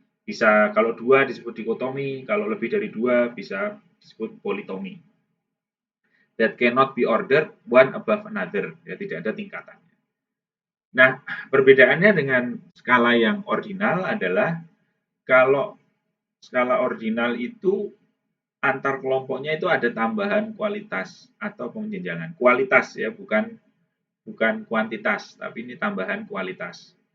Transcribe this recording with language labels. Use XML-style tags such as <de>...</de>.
<id>Bisa kalau 2 disebut dikotomi, kalau lebih dari 2 bisa disebut politomi.</id> <en>That cannot be ordered one above another.</en> <id>Ya, tidak ada tingkatannya. Nah, perbedaannya dengan skala yang ordinal adalah kalau skala ordinal itu antar kelompoknya itu ada tambahan kualitas atau penjenjangan. Kualitas ya, bukan kuantitas, tapi ini tambahan kualitas.</id>